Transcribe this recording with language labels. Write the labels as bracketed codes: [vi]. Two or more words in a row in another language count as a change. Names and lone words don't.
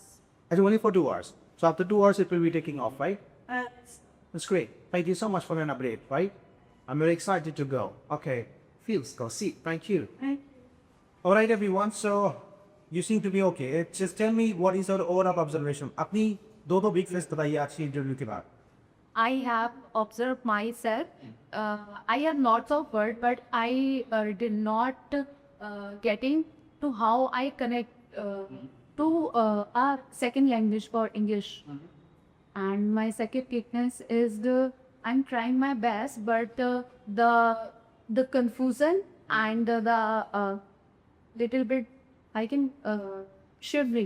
[en] It's only for 2 hours. So after 2 hours, it will be taking off, right? Uh, That's great. Thank you so much for an update, right? I'm very excited to go. Okay. Feels go. See. Thank you. All right, everyone. So you seem to be okay. Just tell me what is your overall observation. [hi] अपनी दो [en] big face [hi] बताइए आज की इंटरव्यू के बाद. [en] I have observed myself. I have lots of words, but I did not getting to how I connect to a second language for English. And my second weakness is I'm trying my best, but the confusion and the little bit I can shivering.